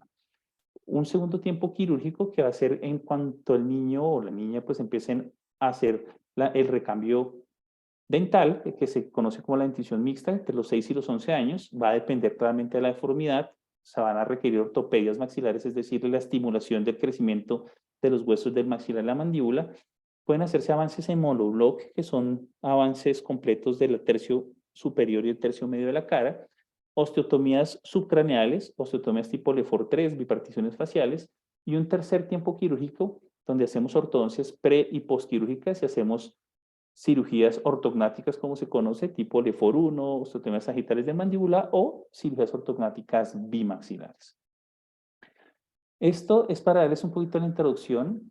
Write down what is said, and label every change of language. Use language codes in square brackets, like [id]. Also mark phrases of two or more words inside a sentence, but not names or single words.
[es] Un segundo tiempo quirúrgico que va a ser en cuanto el niño o la niña pues empiecen a hacer el recambio dental, que se conoce como la dentición mixta, entre los 6 y los 11 años, va a depender claramente de la deformidad, se van a requerir ortopedias maxilares, es decir, la estimulación del crecimiento de los huesos del maxilar y la mandíbula. Pueden hacerse avances en monobloc, que son avances completos del tercio superior y el tercio medio de la cara, osteotomías subcraneales, osteotomías tipo Lefort 3, biparticiones faciales, y un tercer tiempo quirúrgico, donde hacemos ortodoncias pre y postquirúrgicas y hacemos cirugías ortognáticas, como se conoce, tipo Lefort 1, osteotomías sagitales de mandíbula o cirugías ortognáticas bimaxilares. Esto es para darles un poquito la introducción.